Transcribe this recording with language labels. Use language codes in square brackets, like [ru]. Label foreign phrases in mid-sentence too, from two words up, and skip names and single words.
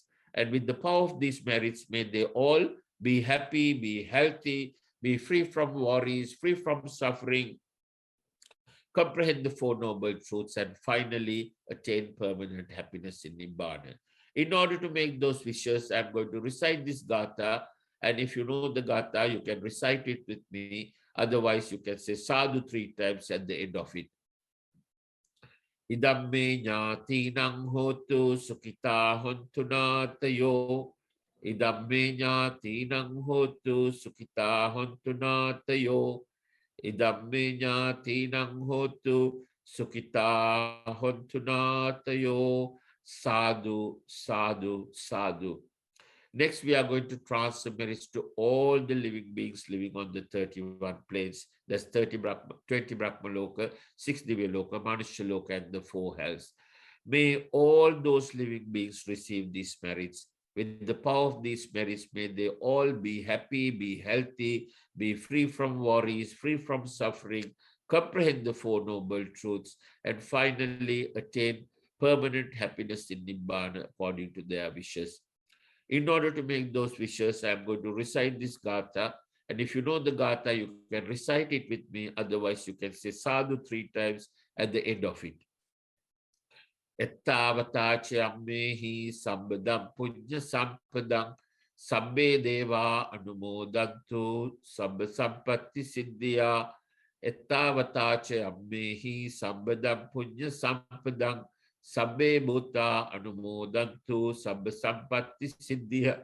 [en] And with the power of these merits, may they all be happy, be healthy, be free from worries, free from suffering, comprehend the Four Noble Truths, and finally attain permanent happiness in Nibbana. In order to make those wishes, I'm going to recite this Gatha. And if you know the Gatha, you can recite it with me. Otherwise, you can say sadhu 3 times at the end of it. [pi] Idamme jnatinang hotu sukhita hontu natayo. Idamme jnatinang hotu sukhita hontu natayo. Idamme jnatinang hotu sukhita hontu natayo. Sadhu, sadhu, sadhu. [en] Next, we are going to transfer merits to all the living beings living on the 31 planes. That's 20 Brahmaloka, 6 Divyaloka, Manushaloka, and the 4 hells. May all those living beings receive these merits. With the power of these merits, may they all be happy, be healthy, be free from worries, free from suffering, comprehend the 4 Noble Truths, and finally attain permanent happiness in Nibbana according to their wishes. In order to make those wishes, I'm going to recite this Gatha. And if you know the Gatha, you can recite it with me. Otherwise, you can say sadhu 3 times at the end of it. [pi] Ettavatache ammehi sambadam punya sampadam sabbe deva anumodantu sabba sampatti siddhya. Ettavatache ammehi sambadam punya sampadam sabbe bhuta anumodantu sabba sampatti siddhya.